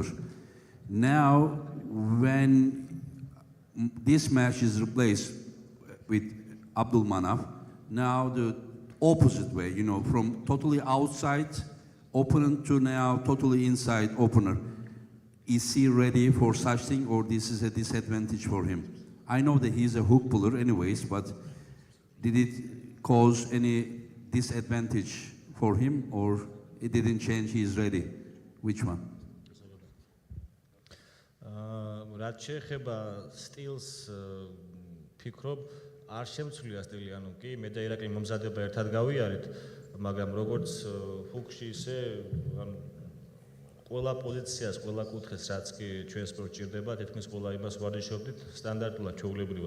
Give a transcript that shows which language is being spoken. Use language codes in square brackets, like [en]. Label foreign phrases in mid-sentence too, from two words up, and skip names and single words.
[en] Now, when this match is replaced with Abdulmanap, now the opposite way, you know, from totally outside opponent to now totally inside opener. Is he ready for such thing, or this is a disadvantage for him? I know that he's a hook puller anyways, but did it cause any disadvantage for him, or it didn't change, he's ready? Which one? [ka] რაც შეეხება სტილს ფიქრობ არ შემცვლია სტილი, ანუ კი მე და ირაკლი მომზადება ერთად გავიარეთ, მაგრამ როგორც ჰუკში ისე ანუ ყველა პოზიციას, ყველა კუთხეს რაც კი ჩვენ სპორტში ჭირდება, თითქმის ყველა იმას ვარჯიშობდით სტანდარტულად, ჩვეულებრივად.